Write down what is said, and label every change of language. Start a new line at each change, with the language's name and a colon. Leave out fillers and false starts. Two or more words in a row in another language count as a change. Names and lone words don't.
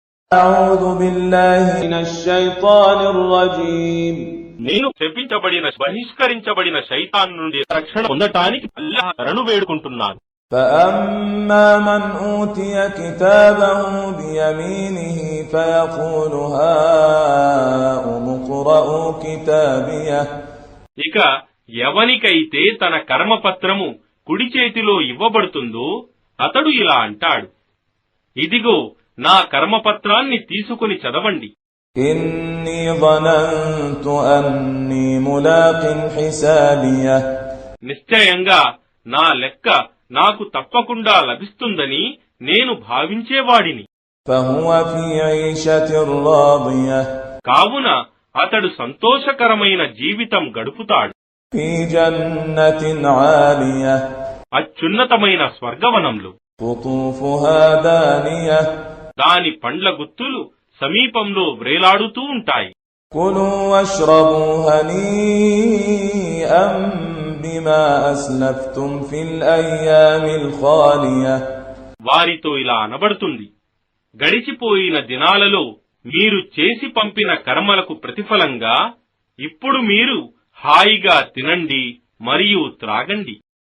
Arabic: أعوذ بالله من الشيطان الرجيم
Telugu: నేను శపించబడిన బహిష్కరించబడిన శైతాన్ నుండి రక్షణ పొందటానికి అల్లాహ్ శరణు వేడుకుంటున్నాను.
Arabic: فأما من أوتي كتابه بيمينه فيقول هاؤم اقرءوا كتابيه
Telugu: ఇక ఎవనికైతే తన కర్మపత్రము కుడి చేతిలో ఇవ్వబడుతుందో అతడు ఇలా అంటాడు, ఇదిగో నా కర్మపత్రాన్ని తీసుకుని చదవండి.
Arabic: إني ظننت أني ملاق حسابيه
Telugu: నిశ్చయంగా నా లెక్క నాకు తప్పకుండా లభిస్తుందని నేను భావించేవాడిని.
Arabic: فهو في عيشة راضية
Telugu: కావున అతడు సంతోషకరమైన జీవితం గడుపుతాడు.
Arabic: في جنة عالية
Telugu: అత్యున్నతమైన స్వర్గవనంలో
Arabic: قطوفها دانية
Telugu: దాని పండ్ల గుత్తులు సమీపంలో వ్రేలాడుతూ ఉంటాయి.
Arabic: كلوا واشربوا هنيئا بما أسلفتم في الأيام الخالية
Telugu: వారితో ఇలా అనబడుతుంది, గడిచిపోయిన దినాలలో మీరు చేసి పంపిన కర్మలకు ప్రతిఫలంగా ఇప్పుడు మీరు హాయిగా తినండి మరియు త్రాగండి.